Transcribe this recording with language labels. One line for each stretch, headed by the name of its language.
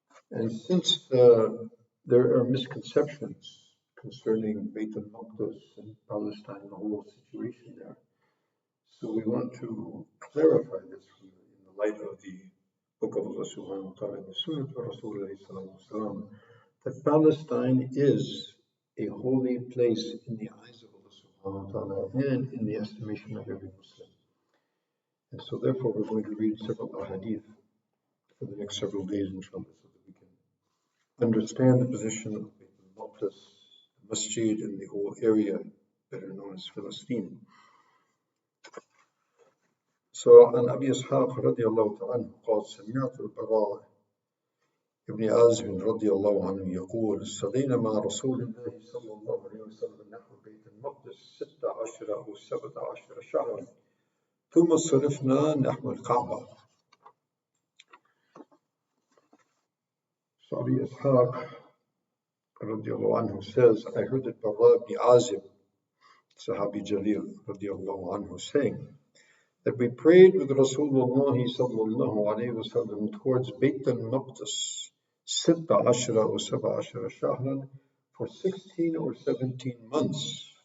English: And since there are misconceptions concerning Bayt al-Maqdis and Palestine and the whole situation there, so we want to clarify this in the light of the Book of Allah subhanahu wa ta'ala and the Sunnah of Rasulullah, that Palestine is a holy place in the eyes of Allah subhanahu wa ta'ala and in the estimation of every Muslim. And so therefore we're going to read several ahadith for the next several days, inshallah, so that we can understand the position of Bayt al-Maqdis, the masjid, and the whole area better known as Palestine.
Arabic: So, عن أبي إسحاق رضي الله تعالى عنه قال سمعت البراء ابن عازب رضي الله عنه يقول صلينا مع رسول الله صلى الله عليه وسلم نحو بيت المقدس 16 أو 17 شهرا ثم صرفنا نحو الكعبة.
English: So Abi Ishaq radiallahu anhu says, I heard that Bara ibn Azib, Sahabi Jalil radiallahu anhu, saying that we prayed with Rasulullah sallallahu alayhi wa sallam towards Bayt al-Maqdis 16 or 17 shahran for 16 or 17 months.